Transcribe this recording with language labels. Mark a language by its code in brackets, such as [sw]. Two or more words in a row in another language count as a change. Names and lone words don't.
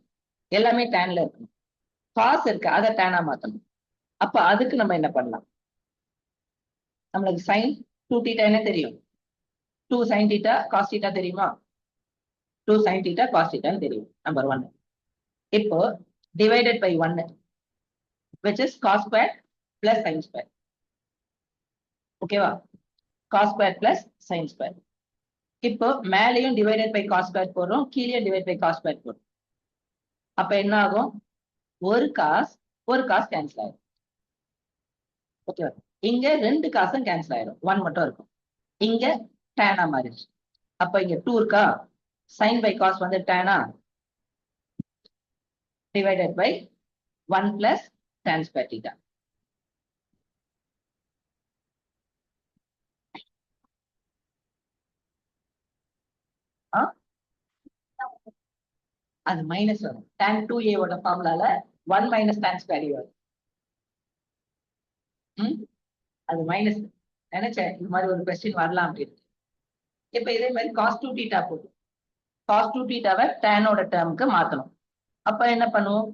[ta] எல்லாமே டேன்ல இருக்கணும். காஸ் இருக்கு, அதை டேனா மாத்தணும். அப்ப அதுக்கு நம்ம என்ன பண்ணலாம்? நம்மளுக்கு [en] sine 2 theta [ta] என்ன தெரியும்? [en] 2 sine theta cos theta [ta] தெரியுமா? 2 [en] sine theta cos [ta] தீட்டான்னு தெரியும். நம்பர் 1. [en] இப்போ divided by 1 which is cos square plus sin square. [ta] ஓகேவா? [en] cos square plus sin square. [ta] இப்போ மேலையும் [en] divided by cos square [ta] போடுறோம், கீழே [en] divide by cos square போடுறோம். [ta] அப்ப என்ன ஆகும்? ஒரு [en] cos cancel [ta] ஆயிடும். ஓகே, இங்க 2 காசும் கேன்சல் ஆயிடும், 1 மட்டும் இருக்கும். இங்க டேனா மாறிடுச்சு. அப்ப இங்க 2 இருக்கா, [en] sine by cos வந்து tan divided by 1 plus tan square theta. [ta] அது மைனஸ் வரும். [en] tan 2a ஓட ஃபார்முலால 1 minus tan square வரும். [ta] அது மைனஸ். நினைச்சேன் இது மாதிரி ஒரு கொஸ்டின் வரலாம் அப்படின்னு. இப்ப இதே மாதிரி [en] cos 2 theta [ta] போட்டு cos 2 தீட்டாவை டேனோட டேர்முக்கு மாத்தணும். அப்ப என்ன பண்ணுவோம்?